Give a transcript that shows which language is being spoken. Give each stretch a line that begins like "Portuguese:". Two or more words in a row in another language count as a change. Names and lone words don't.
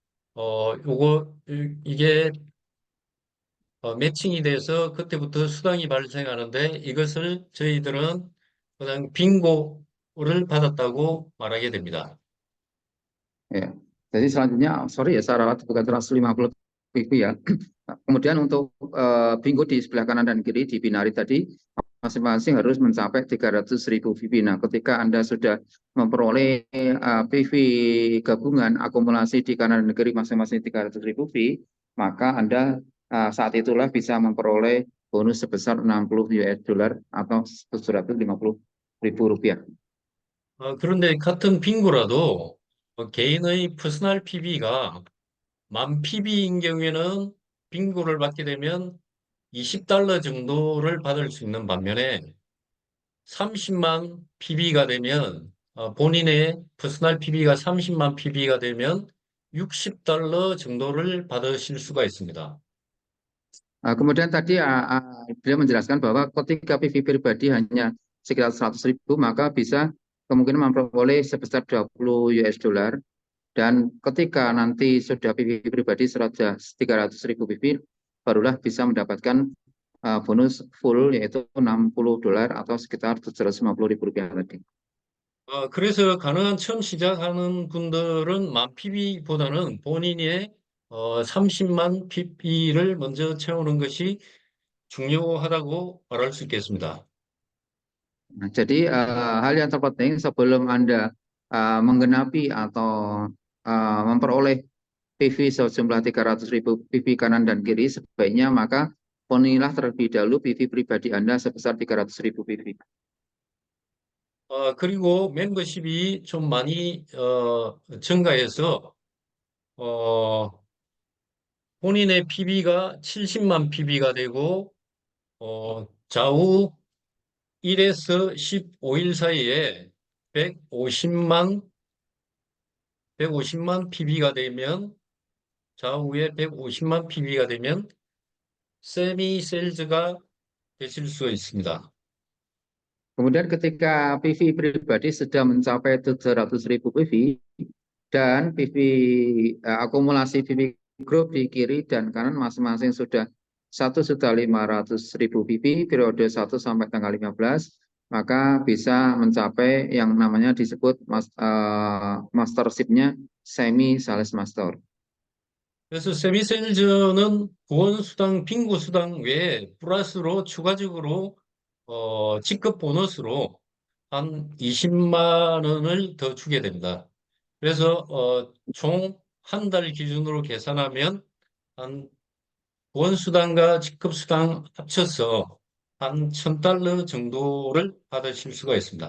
Korean: 이게 매칭이 돼서 그때부터 수당이 발생하는데 이것을 저희들은 그냥 빙고를 받았다고 말하게 됩니다.
Indonesian: Ya. Jadi selanjutnya, sorry ya, saya ralat bukan 150 PV ya. Kemudian untuk bingo di sebelah kanan dan kiri di binari tadi, masing-masing harus mencapai 300.000 PV. Nah, ketika Anda sudah memperoleh PV gabungan akumulasi di kanan dan kiri masing-masing 300.000 PV, maka Anda saat itulah bisa memperoleh bonus sebesar $60 atau $750.000.
Korean: 그런데 같은 빙고라도 개인의 퍼스널 PB가 만 PB인 경우에는 빙고를 받게 되면 20달러 정도를 받을 수 있는 반면에 30만 PB가 되면 본인의 퍼스널 PB가 30만 PB가 되면 60달러 정도를 받으실 수가 있습니다.
Indonesian: Kemudian tadi beliau menjelaskan bahwa ketika PV pribadi hanya sekitar 100.000, maka bisa kemungkinan memperoleh sebesar $20. Dan ketika nanti sudah PV pribadi sudah 300.000 PV, barulah bisa mendapatkan bonus full yaitu $60 atau sekitar Rp750.000 tadi.
Korean: 그래서 가능한 처음 시작하는 분들은 만 PB보다는 본인의 30만 PB를 먼저 채우는 것이 중요하다고 말할 수 있겠습니다.
Indonesian: Nah, jadi hal yang terpenting sebelum Anda menggenapi atau memperoleh PV sejumlah 300.000 PV kanan dan kiri, sebaiknya maka penuhilah terlebih dahulu PV pribadi Anda sebesar 300.000 PV.
Korean: 그리고 멤버십이 좀 많이 증가해서 본인의 PB가 70만 PB가 되고 좌우 1에서 15일 사이에 150만 PB가 되면 좌우에 150만 PB가 되면 세미 셀즈가 되실 수 있습니다.
Indonesian: Kemudian ketika PV pribadi sudah mencapai 700.000 PV dan PV akumulasi PV grup di kiri dan kanan masing-masing sudah 1.500.000 PV periode 1 sampai tanggal 15, maka bisa mencapai yang namanya disebut mastership-nya
English: semi sales master.
Korean: 그래서 세미셀즈는 구원수당, 빙고수당 외에 플러스로 추가적으로 직급 보너스로 한 20만 원을 더 주게 됩니다. 그래서 총 한 달 기준으로 계산하면 한 구원수당과 직급수당 합쳐서 한 $1,000 정도를 받으실 수가 있습니다.